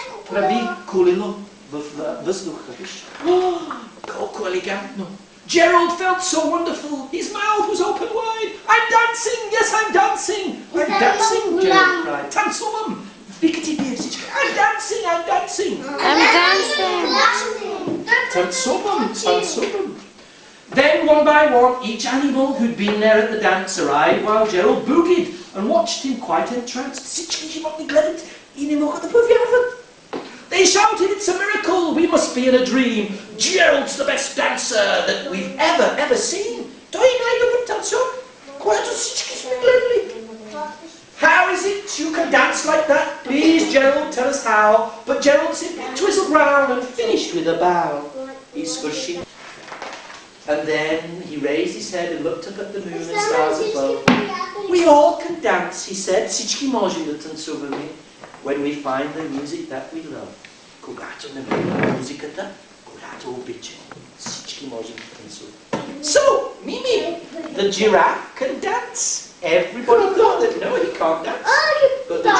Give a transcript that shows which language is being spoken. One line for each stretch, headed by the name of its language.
Bulgarian: прави колело в въздуха, виж. Колко елегантно.
English: Gerald felt so wonderful. His mouth was open wide. I'm dancing! Yes, I'm dancing! I'm dancing! Gerald cried.
Bulgarian: Танцувам! Викате вие всички.
English: I'm dancing! I'm dancing! I'm dancing!
Bulgarian: Танцувам! Танцувам!
English: Then, one by one, each animal who'd been there at the dance arrived while Gerald boogied and watched him quite entranced.
Bulgarian: Всички животни гледат и не могат да повярват.
English: They shouted, it's a miracle, we must be in a dream. Gerald's the best dancer that we've ever seen.
Bulgarian: Той е най-добър танцор, който всички сме гледали.
English: How is it you can dance like that? Please, Gerald, tell us how. But Gerald simply twizzled round and finished with a bow. He's squishy. And then he raised his head and looked up at the moon and stars above. We all can dance, he said.
Bulgarian: Всички можем да танцуваме.
English: When we find the music that we love.
Bulgarian: Когато намерим музиката, която обичаме. Всички можем да танцуваме.
English: So, Mimi, the giraffe can dance. Everybody thought that, no, he can't dance. But the